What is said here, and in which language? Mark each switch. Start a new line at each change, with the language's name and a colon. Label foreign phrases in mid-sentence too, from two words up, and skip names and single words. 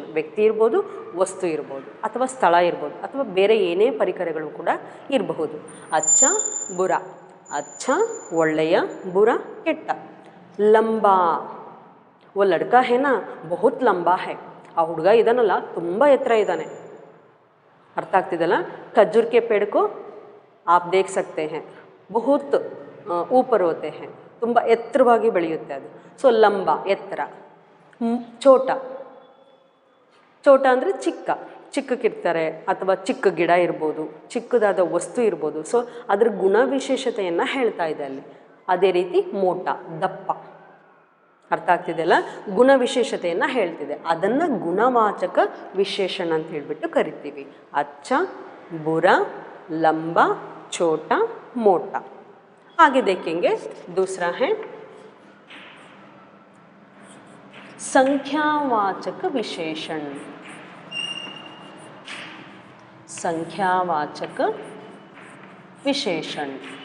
Kannada: ವ್ಯಕ್ತಿ ಇರ್ಬೋದು, ವಸ್ತು ಇರ್ಬೋದು, ಅಥವಾ ಸ್ಥಳ ಇರ್ಬೋದು, ಅಥವಾ ಬೇರೆ ಏನೇ ಪರಿಕರಗಳು ಕೂಡ ಇರಬಹುದು. ಅಚ್ಚ, ಬುರ, ಅಚ್ಚ ಒಳ್ಳೆಯ, ಬುರ ಕೆಟ್ಟ.
Hindi: लंबा, ओ लड़का है ना बहुत लंबा है,
Kannada: ಆ ಹುಡುಗ ಇದಾನಲ್ಲ ತುಂಬ ಎತ್ತರ ಇದ್ದಾನೆ. अर्थ ಆಗ್ತಿದಲ್ಲ.
Hindi: खजूर के पेड़ को आप देख सकते हैं बहुत ऊपर होते हैं,
Kannada: ತುಂಬ ಎತ್ತರವಾಗಿ ಬೆಳೆಯುತ್ತೆ ಅದು. ಸೊ ಲಂಬ ಎತ್ತರ. ಚೋಟ, ಚೋಟ ಅಂದರೆ ಚಿಕ್ಕ, ಚಿಕ್ಕಕ್ಕಿರ್ತಾರೆ ಅಥವಾ ಚಿಕ್ಕ ಗಿಡ ಇರ್ಬೋದು, ಚಿಕ್ಕದಾದ ವಸ್ತು ಇರ್ಬೋದು. ಸೊ ಅದ್ರ ಗುಣವಿಶೇಷತೆಯನ್ನು ಹೇಳ್ತಾ ಇದೆ ಅಲ್ಲಿ. ಅದೇ ರೀತಿ ಮೋಟ, ದಪ್ಪ. ಅರ್ಥ ಆಗ್ತಿದೆಯಲ್ಲ, ಗುಣವಿಶೇಷತೆಯನ್ನು ಹೇಳ್ತಿದೆ. ಅದನ್ನು ಗುಣವಾಚಕ ವಿಶೇಷಣ ಅಂತ ಹೇಳ್ಬಿಟ್ಟು ಕರಿತೀವಿ. ಅಚ್ಚ, ಬುರ, ಲಂಬ,
Hindi: छोटा, मोटा. आगे देखेंगे दूसरा है संख्यावाचक विशेषण. संख्यावाचक विशेषण.